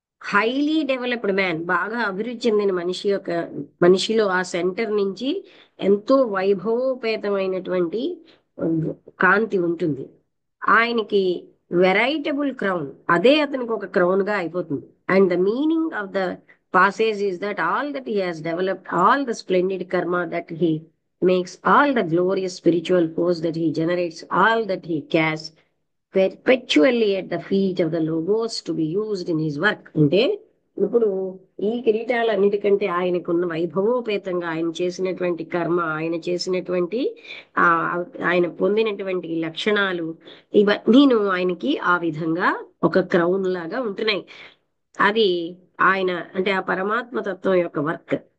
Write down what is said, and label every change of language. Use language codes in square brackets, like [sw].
[en] highly developed man, [te] బాగా అభివృద్ధి చెందిన మనిషి యొక్క మనిషిలో ఆ సెంటర్ నుంచి ఎంతో వైభవోపేతమైనటువంటి కాంతి ఉంటుంది. ఆయనకి [en] veritable crown, [te] అదే అతనికి ఒక క్రౌన్ గా అయిపోతుంది. [en] And the meaning of the passage is that all that he has developed, all the splendid karma that he makes, all the glorious spiritual force that he generates, all that he casts perpetually at the feet of the logos to be used in his work. [te] అంటే ఇప్పుడు ఈ కిరీటాలన్నిటికంటే ఆయనకున్న వైభవోపేతంగా ఆయన చేసినటువంటి కర్మ, ఆయన చేసినటువంటి ఆ ఆయన పొందినటువంటి లక్షణాలు, ఇవన్నీను ఆయనకి ఆ విధంగా ఒక క్రౌన్ లాగా ఉంటున్నాయి. అది ఆయన అంటే ఆ పరమాత్మ తత్వం యొక్క వర్క్.